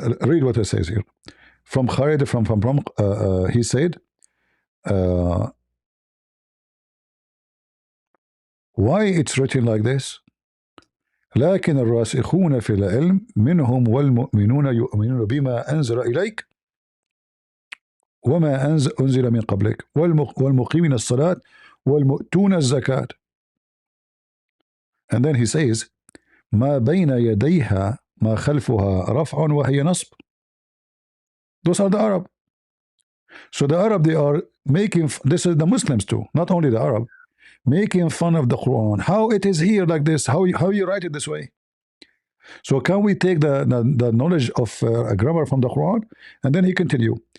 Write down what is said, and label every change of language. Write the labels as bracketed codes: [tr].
[en] read what it says here. From Khalid, he said, why it's written like this? [ar] لكن الراسخون في العلم منهم والمؤمنون يؤمنون بما أنزل إليك وما أنزل من قبلك والمقيمين الصلاة والمؤتون الزكاة. [en] And then he says [ar] ما بين يديها ما خلفها رفع وهي نصب. [en] Those are the Arab. So the Arab, they are making, this is the Muslims too, not only the Arab, making fun of the Quran. How it is here like this? How you write it this way? So can we take the knowledge of grammar from the Quran? And then he continue.